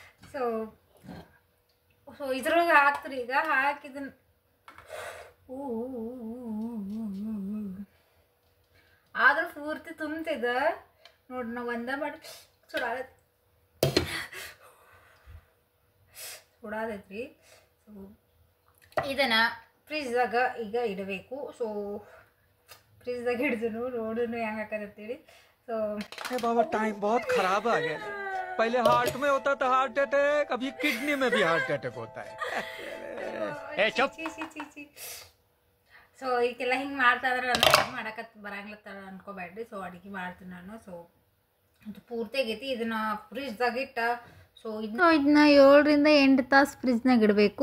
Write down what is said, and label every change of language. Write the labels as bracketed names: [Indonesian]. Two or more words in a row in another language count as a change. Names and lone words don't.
[Kannada] ಸೊ ಇದ್ರೊಳಗೆ ಹಾಕ್ತೀರಿ. ಈಗ ಹಾಕಿದನ್ನ ಆದ್ರೂ ಪೂರ್ತಿ ತುಂಬ್ತಿದ ನೋಡಿ. ನಾವು ಒಂದೇ ಮಾಡಿ ಸುಡಾದೈತ್ರಿ. ಸೊ ಇದನ್ನು ಫ್ರಿಜ್ದಾಗ ಈಗ ಇಡಬೇಕು. ಸೊ ಫ್ರಿಜ್ದಾಗ ಹಿಡಿದ್ರು ನೋಡೋಣ ಹೆಂಗೆ ಹಾಕತ್ತೇಳಿ. ಸೊ [Hindi] बाबा टाइम बहुत खराब आ गया। पहले हार्ट में होता था [English] heart attack, [Hindi] अभी किडनी में भी [English] heart attack [Hindi] होता है। [Kannada] ಸೊ ಈಗೆಲ್ಲ ಹಿಂಗೆ ಮಾಡ್ತಾ ಇದ್ರೆ ನಾನು ಮಾಡಕ್ಕೆ ಬರಂಗಿಲ್ಲ ಅನ್ಕೋಬೇಡ್ರಿ. ಸೊ ಅಡುಗೆ ಮಾಡ್ತೀನಿ ನಾನು. ಸೊ ಇದು ಪೂರ್ತಿ ಆಗೈತಿ. ಇದನ್ನು ಫ್ರಿಜ್ದಾಗ ಇಟ್ಟ ಸೊ ಇದನ್ನ 7 ರಿಂದ 8 ತಾಸು ಫ್ರಿಜ್ನಾಗ ಇಡಬೇಕು.